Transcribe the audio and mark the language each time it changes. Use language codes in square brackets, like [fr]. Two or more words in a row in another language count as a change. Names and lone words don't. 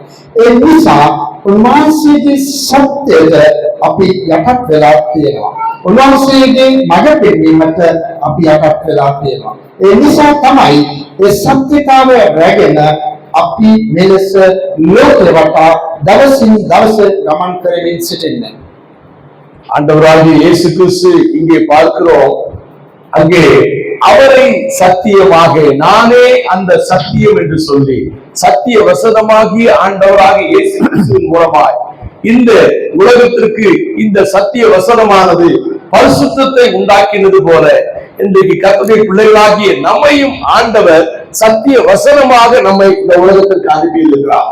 [si] ඒ නිසා උන්වහන්සේගේ සත්‍යයට අපි යටත් වෙලා තියෙනවා. උන්වහන්සේගේ මඟ පෙන්වීමට අපි යටත් වෙලා තියෙනවා. ඒ නිසා තමයි ඒ සත්‍යතාවය රැගෙන අපි මෙලෙස ලෝකෙ වටා දවසින් දවස ගමன் කරමින් සිටින්නේ. [ta] ஆண்டவராகிய இயேசு கிறிஸ்து இங்கே பார்க்கிறோம், அங்கே அவரை சத்தியமாக நானே அந்த சத்தியம் என்று சொல்லி சத்திய வசனமாகிய ஆண்டவராகிய இயேசு கிறிஸ்துவின் மூலமாய் இந்த உலகத்திற்கு இந்த சத்திய வசனமானது பரிசுத்தத்தை உண்டாக்கினது போல இன்றைக்கு கர்த்தருடைய பிள்ளைகளாகிய நம்மையும் ஆண்டவர் சத்திய வசனமாக நம்மை இந்த உலகத்திற்கு அனுப்பியிருக்கிறார்.